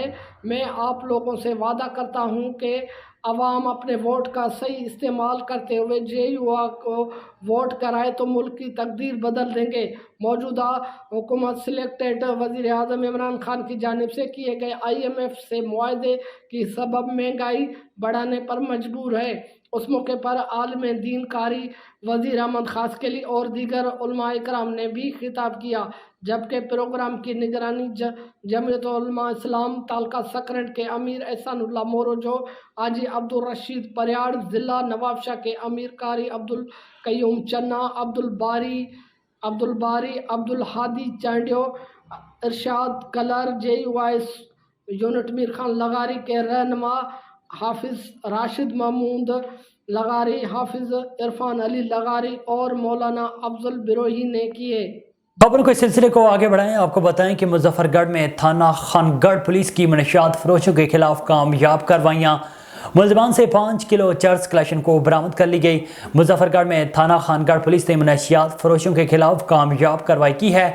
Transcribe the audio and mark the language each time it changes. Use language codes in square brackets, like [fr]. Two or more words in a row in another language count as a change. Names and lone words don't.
[ur] میں آپ لوگوں سے وعدہ کرتا ہوں کہ عوام اپنے ووٹ کا صحیح استعمال کرتے ہوئے JUI کو ووٹ کرائے تو ملک کی تقدیر بدل دیں گے. موجودہ حکومت سلیکٹڈ وزیر اعظم عمران خان کی جانب سے کیے گئے IMF سے معاہدے کی سبب مہنگائی بڑھانے پر مجبور ہے. اس موقع پر عالم دین قاری وزیر احمد خاصخیلی اور دیگر علماء اکرام نے بھی خطاب کیا، جبکہ پروگرام کی نگرانی جمعیت علماء اسلام تعلقہ سکرنڈ کے امیر احسان اللہ مورجو، حاجی عبد الرشید پریاڑ، ضلع نوابشاہ کے امیر قاری عبد القیوم چنا, عبد الباری عبد الہادی چانڈیو، ارشاد کلر، JUI یونٹ میر خان لغاری کے رہنما حافظ راشد محمود لغاری، حافظ عرفان علی لغاری اور مولانا افضل بروہی نے کیے. خبروں کے سلسلے کو آگے بڑھائیں۔ آپ کو بتائیں کہ مظفرگڑھ میں تھانہ خانگڑھ پولیس کی منشیات فروشوں کے خلاف کامیاب کارروائیاں. ملزمان سے ۵ کلو چرس کلیکشن کو برآمد کر لی گئی. مظفرگڑھ میں تھانہ خانگڑھ پولیس نے منشیات فروشوں کے خلاف کامیاب کارروائی کی ہے.